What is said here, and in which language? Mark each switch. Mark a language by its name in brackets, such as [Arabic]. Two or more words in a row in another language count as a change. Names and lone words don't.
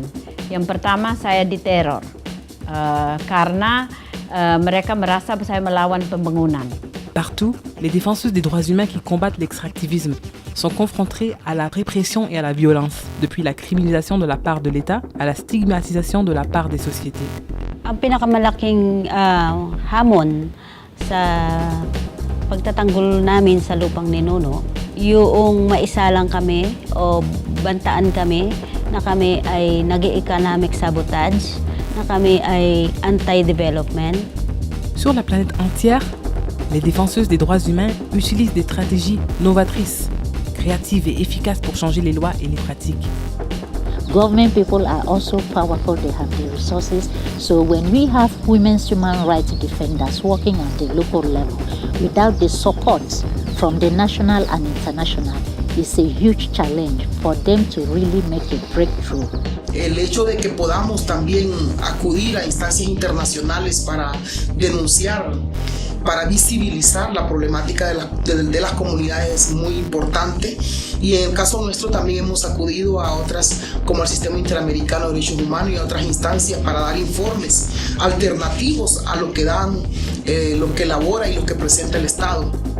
[Indonesian] Yang pertama, saya diteror karena mereka merasa saya melawan pembangunan. [French] Partout, les défenseuses des droits humains qui combattent l'extractivisme sont confrontées à la répression et à la violence, depuis la criminalisation de la part de l'État à la stigmatisation de la part des sociétés. [Filipino] Ang pinakamalaking hamon sa pagtatanggol namin sa lupang ninuno, yung maisalang kami o bantaan kami na kami ay nag- [English] economic sabotage, [Filipino] na kami ay anti-development. [French] Sur la planète entière, les défenseuses des droits humains utilisent des stratégies novatrices, créatives et efficaces pour changer les lois et les pratiques. [English] Government people are also powerful, they have the resources. So when we have women's human rights defenders working at the local level, without the support from the national and international, it's a huge challenge for them to really make a breakthrough. [Spanish] El hecho de que podamos también acudir a instancias internacionales para denunciar, para visibilizar la problemática de las comunidades es muy importante, y en el caso nuestro también hemos acudido a otras como el Sistema Interamericano de Derechos Humanos y a otras instancias para dar informes alternativos a lo que dan, lo que elabora y lo que presenta el Estado.